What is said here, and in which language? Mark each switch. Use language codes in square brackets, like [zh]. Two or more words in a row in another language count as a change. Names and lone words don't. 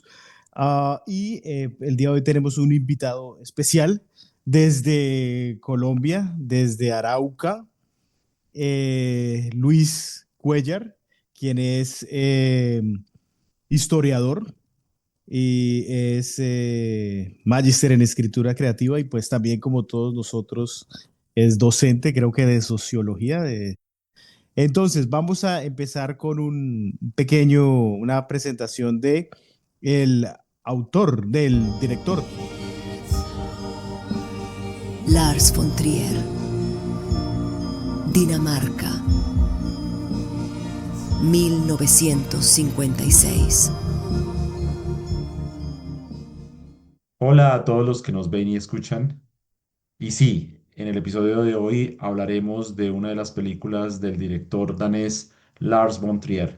[es] El día de hoy tenemos un invitado especial desde Colombia, desde Arauca, Luis Cuellar, quien es historiador y es magíster en escritura creativa y pues también como todos nosotros es docente, creo que de sociología. Entonces, vamos a empezar con una presentación de el autor, del director. Lars von Trier, Dinamarca, 1956. Hola a todos los que nos ven y escuchan. Y sí, en el episodio de hoy hablaremos de una de las películas del director danés Lars von Trier.